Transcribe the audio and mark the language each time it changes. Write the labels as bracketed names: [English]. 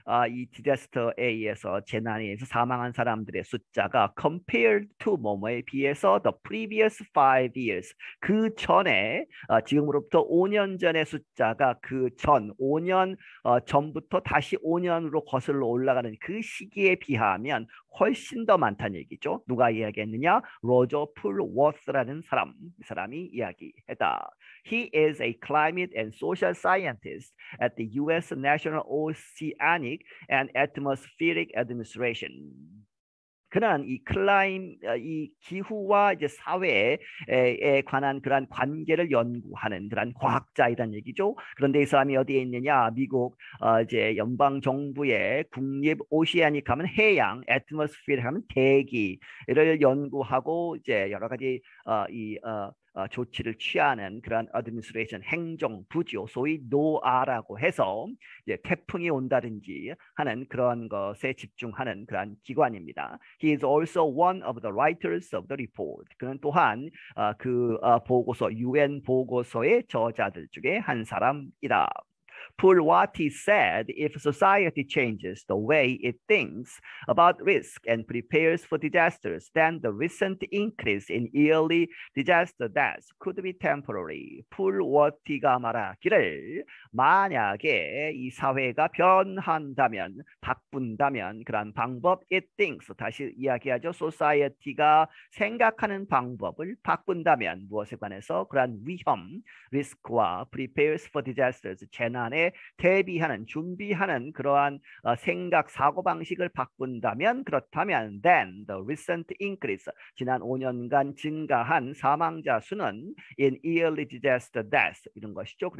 [Korean] 이 디자스터에 의해서 재난에 의해서 사망한 사람들의 숫자가 [English] compared to [Korean] 뭐뭐에 비해서 [English] the previous 5 years [Korean] 그 전에 지금으로부터 5년 전의 숫자가 그 전 5년 전부터 다시 5년으로 거슬러 올라가는 그 시기에 비하면 훨씬 더 많다는 얘기죠. 누가 이야기했느냐? 로저 풀워스라는 사람, 이 사람이 이야기했다. [English] He is a climate and social scientist at the U.S. National Oceanic and Atmospheric Administration. [Korean] 그는 이 기후와 이제 사회에 관한 그러한 관계를 연구하는 그러한 과학자이란 얘기죠. 그런데 이 사람이 어디에 있느냐? 미국 이제 연방 정부의 국립 오시아닉 하면 해양, 애트모스피어 하면 대기를 연구하고 이제 여러 가지 조치를 취하는 그런 어드미니스트레이션 행정부죠. 소위 노아라고 해서 이제 태풍이 온다든지 하는 그런 것에 집중하는 그런 기관입니다. [English] He is also one of the writers of the report. [Korean] 그는 또한 보고서 UN 보고서의 저자들 중에 한 사람이다. [English] For what he said, if society changes the way it thinks about risk and prepares for disasters, then the recent increase in yearly disaster deaths could be temporary. [Korean] 풀워티가 말하기를 만약에 이 사회가 변한다면, 바꾼다면 그런 방법 [English] it thinks [Korean] 다시 이야기하죠. society가 생각하는 방법을 바꾼다면 무엇에 관해서 그러한 위험, 리스크와 [English] prepares for disasters [Korean] 재난에 대비하는 준비하는 그러한 생각 사고방식을 바꾼다면 그렇다면 [English] then the recent increase [Korean] 지난 5년간 증가한 사망자 수는 [English] in yearly disaster deaths [Korean] 이런 것이죠.